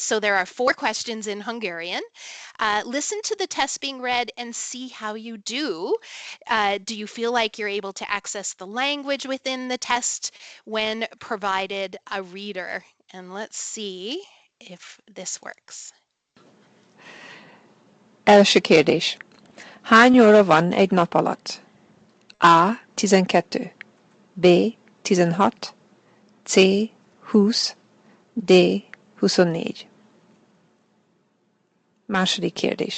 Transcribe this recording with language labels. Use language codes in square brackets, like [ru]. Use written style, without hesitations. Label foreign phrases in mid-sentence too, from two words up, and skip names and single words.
[en] So there are 4 questions in Hungarian. Listen to the test being read and see how you do. Do you feel like you're able to access the language within the test when provided a reader? And let's see if this works. [hu] Első kérdés. Hány óra van egy nap alatt? A. 12. B. 16. C. 20. D. 24. Második kérdés.